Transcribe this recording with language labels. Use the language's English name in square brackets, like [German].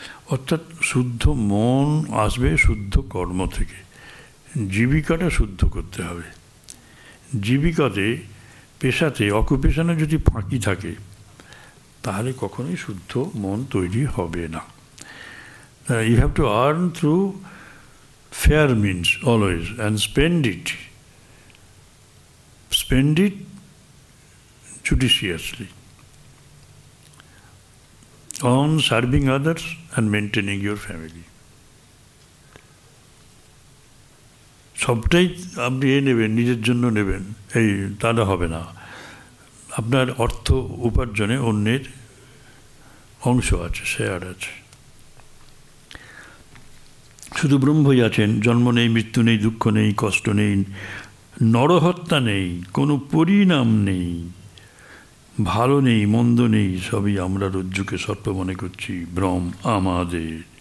[Bangla] অর্থাৎ শুদ্ধ মন আসবে শুদ্ধ কর্ম থেকে। জীবিকাটা শুদ্ধ করতে হবে। জীবিকাতে, পেশাতে, অকুপেশনে যদি ফাঁকি থাকে, তাহলে কখনোই শুদ্ধ মন তৈরি হবে না। [English] You have to earn through fair means always, and spend it judiciously on serving others and maintaining your family. [Bangla] সবটাই আপনি নেবেন, নিজের জন্য নেবেন, এই তাহলে হবে না। আপনার অর্থ উপার্জনে অন্যের অংশ আছে, শেয়ার আছে। শুধু ব্রহ্মই আছেন, জন্ম নেই, মৃত্যু নেই, দুঃখ নেই, কষ্ট নেই, নরহত্যা নেই, কোনো পরিণাম নেই, ভালো নেই, মন্দ নেই, সবই আমরা রজ্জুকে সর্প মনে করছি, ভ্রম আমাদের।